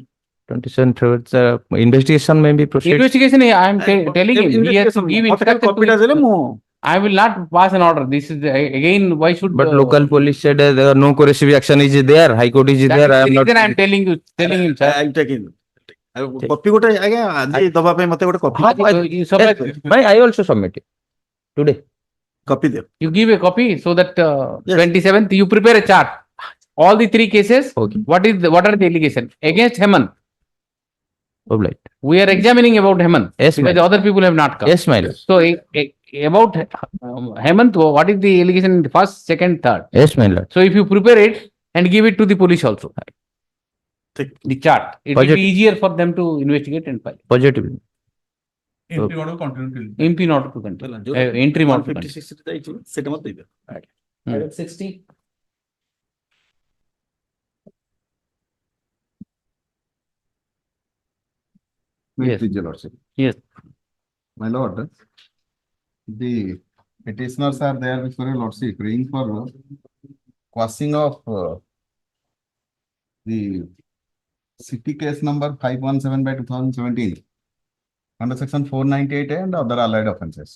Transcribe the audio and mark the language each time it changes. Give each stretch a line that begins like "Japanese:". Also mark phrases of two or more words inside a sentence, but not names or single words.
English: 27 February. Investigation may be proceeded. Investigation. I am telling him. He has to give instruction. I will not pass an order. This is again. Why should? But local police said there are no coercive action is there. High Court is there. I am not. I am telling him, sir. I am taking.
Odia: କପି ଗୋଟେ ଆଜ୍ଞା ଆଜି ଦବା ପାଇଁ ମତେ ଗୋଟେ କପି
English: I also submit it today.
Odia: କପି ଦିଅ.
English: You give a copy so that 27th you prepare a chart. All the 3 cases. Okay. What are the allegations against Hemant? Obliged. We are examining about Hemant. Yes, because ma'am. other people have not come. Yes, my lord. So about Hemant, what is the allegation in the first, second, third? Yes, my lord. So if you prepare it and give it to the police also, the chart, it will be easier for them to investigate and file. Positive. Entry order continue till. MP not to continue. Entry not to continue.
Odia: 56 ଯାଇଛି ସେଟା ମତେ ଦେଇଦିଅ.
English: Item 60. Yes. Please, your lordship. Yes. My lord, the petitioners are there before your lordship praying for quashing of the city case number 517 by 2017 under section 498A and other allied offences.